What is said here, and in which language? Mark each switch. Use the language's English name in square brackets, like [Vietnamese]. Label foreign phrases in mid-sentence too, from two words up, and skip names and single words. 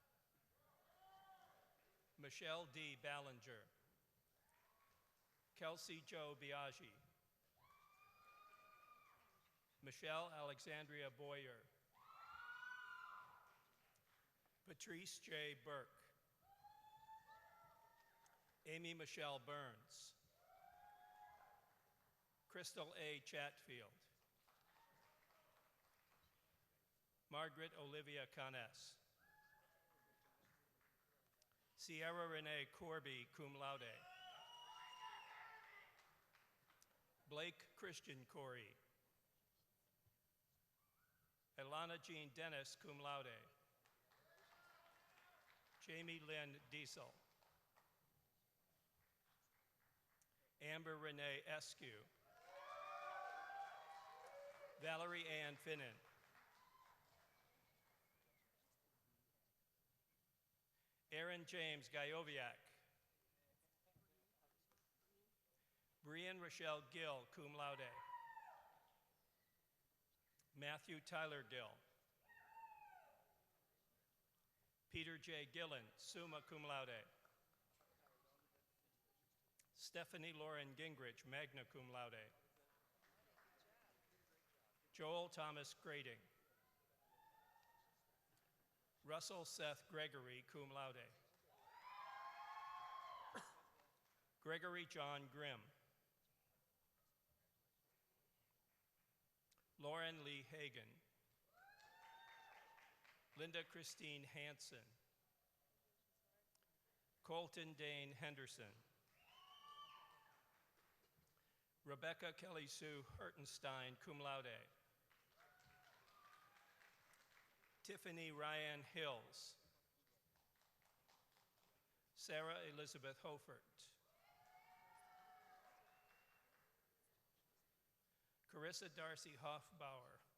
[English] Michelle D. Ballinger. Kelsey Jo Biaggi. Michelle Alexandria Boyer. Patrice J. Burke. Amy Michelle Burns. Crystal A. Chatfield. Margaret Olivia Canes. Sierra Renee Corby, [Latin] cum laude. [English] Blake Christian Corey. Elana Jean Dennis, [Latin] cum laude. [English] Jamie Lynn Diesel. Amber Renee Eskew. Valerie Ann Finnan. Aaron James Gajoviak. Brian Rochelle Gill, [Latin] cum laude. [English] Matthew Tyler Gill. Peter J. Gillen, [Latin] summa cum laude. [English] Stephanie Lauren Gingrich, [Latin] magna cum laude. [English] Joel Thomas Grading. Russell Seth Gregory, [Latin] cum laude. [English] Gregory John Grimm. Lauren Lee Hagan. Linda Christine Hansen. Colton Dane Henderson. Rebecca Kelly Sue Hertenstein, [Latin] cum laude. [English] Tiffany Ryan Hills. Sarah Elizabeth Hofert. Carissa Darcy Hoffbauer.